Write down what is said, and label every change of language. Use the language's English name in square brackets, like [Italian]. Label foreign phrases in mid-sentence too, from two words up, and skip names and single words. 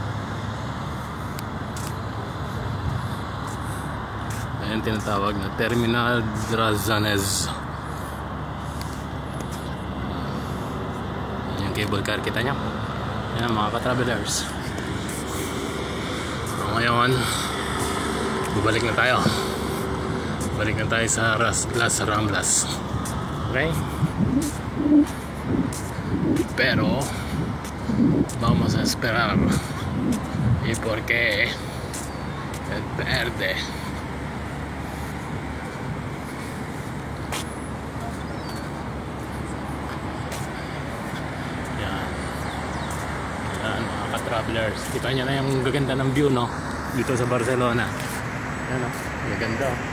[Filipino] Ayan tinatawag na Terminal Drazanes. [English] Cable car, [Filipino] kita nyo? Yan mga ka-travelers. So ngayon bubalik na tayo. Balik na tayo sa Las Ramblas. [Spanish] Okay? Pero vamos a esperar. ¿Y por qué? El verde. [Filipino] Travelers, kita nyo na yung gaganda ng view, no? Dito sa Barcelona. Yan, no? Gaganda.